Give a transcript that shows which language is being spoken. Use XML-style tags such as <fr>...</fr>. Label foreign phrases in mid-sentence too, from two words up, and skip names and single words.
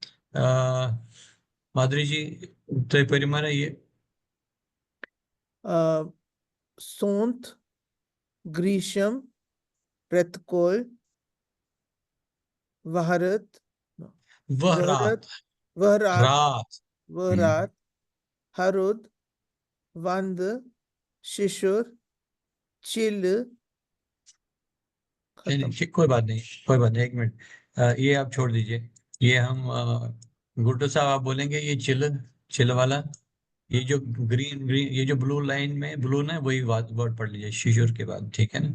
<hi>माधुरी जी, तो परिमाण है ये।</hi> <ks>सोंत, ग्रीष्म, रतकोल, वहरत, वह रात, वहरत, वहरात, रात। वहरात, हरुद, वंद, शिशुर, चिल,</ks> <hi>नहीं खत्म। नहीं, कोई बात नहीं, कोई बात नहीं, 1 मिनट। ये आप छोड़ दीजिए। ये हम गुड्डू साहब आप बोलेंगे ये चिल, चिल वाला। ये जो</hi> <en>green green,</en> <hi>ये जो</hi> <en>blue line</en> <hi>में ब्लू ना, वही वर्ड पढ़ लीजिए शिशुर के बाद, ठीक है ना?</hi>